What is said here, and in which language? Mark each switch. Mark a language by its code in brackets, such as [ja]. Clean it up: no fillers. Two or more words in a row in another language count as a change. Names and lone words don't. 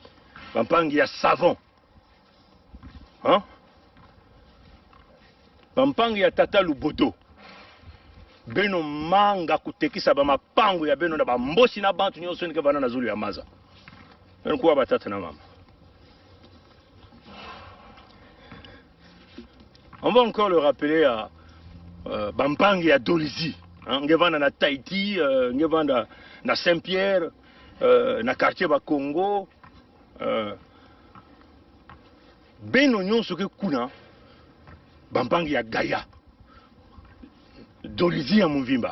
[ktu] Pampangi ya Savon. Hein? Pampangi ya Tata Luboto. Beno manga kutekisa ba mapango ya beno na ba mbosi na bantu nyonso ni kebana na Zulu ya Maza. Beno kuwa batata na mama. [fr] On va encore le rappeler à Bampangi à Dolizi. [ktu] Ngevana na Tahiti, ngevana na Saint-Pierre, na quartier ba Congo. Beno nyonso ke kuna Bampangi ya Gaya. Dolizi ya Muvimba.